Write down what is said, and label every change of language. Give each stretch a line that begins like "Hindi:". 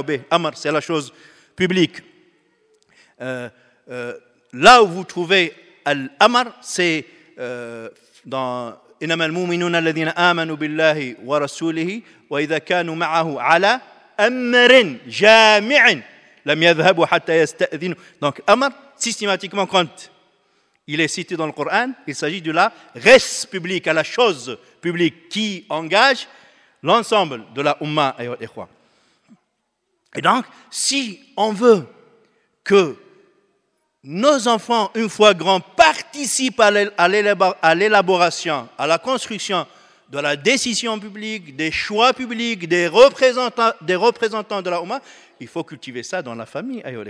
French: Amr, c'est la chose publique. Là où vous trouvez l'amr, c'est dans
Arabic: إنما المؤمنون الذين آمنوا بالله ورسوله وإذا كانوا معه على أمر جامع لم يذهبوا حتى يستأذنوا.
French: Donc amr, systématiquement quand il est cité dans le Coran, il s'agit de la res publique, à la chose publique qui engage l'ensemble de la Ummah. Et donc, si on veut que nos enfants, une fois grands, participent à l'élaboration, à la construction de la décision publique, des choix publics, des représentants de la Ummah, il faut cultiver ça dans la famille.